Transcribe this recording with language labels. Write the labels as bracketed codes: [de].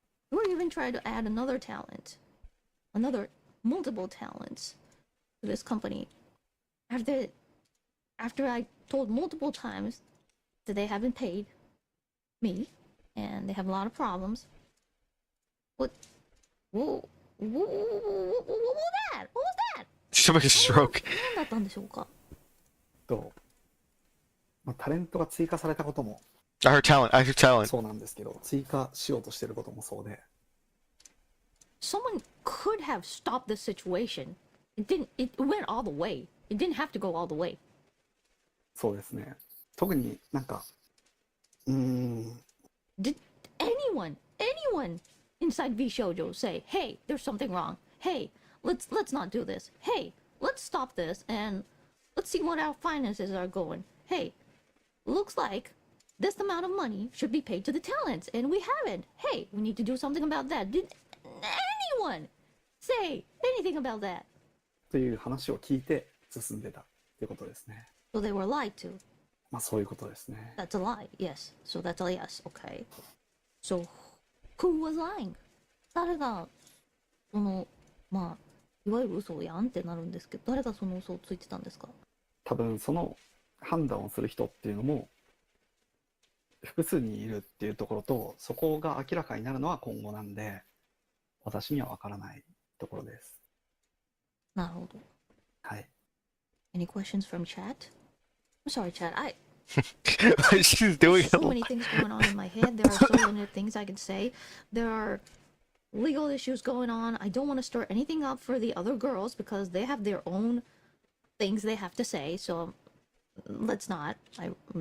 [en] Or even try to add another talent, multiple talents to this company. After I told multiple times that they haven't paid me and they have a lot of problems. What was that? What was that? Somebody stroke. [ja] 何だったんでしょうか。タレントが追加されたことも [en] I heard talent. [ja] そうなんですけど、追加しようとしてることもそうで。 [en] Someone could have stopped the situation. It went all the way. It didn't have to go all the way. [ja] そうですね。特になんか、 [en] Did anyone inside V Shoujo say, "Hey, there's something wrong. Hey, let's not do this. Hey, let's stop this and let's see what our finances are going. Hey, looks like this amount of money should be paid to the talents and we haven't. Hey, we need to do something about that." Did anyone say anything about that? [ja] という話を聞いて進んでたってことですね。 [en] So they were lied to. [ja] まあそういうことですね。 [en] That's a lie. Yes. So that's a yes. Okay. So who was lying? [ja] 誰がそのまあいわゆる嘘やんってなるんですけど、誰がその嘘をついてたんですか？多分その判断をする人っていうのも複数にいるっていうところと、そこが明らかになるのは今後なんで、私には分からないところです。なるほど。はい。 [en] Any questions from chat? I'm sorry, chat. She's doing so many things going on in my head. There are so many things I can say. There are legal issues going on. I don't want to stir anything up for the other girls because they have their own things they have to say. So let's not. I'm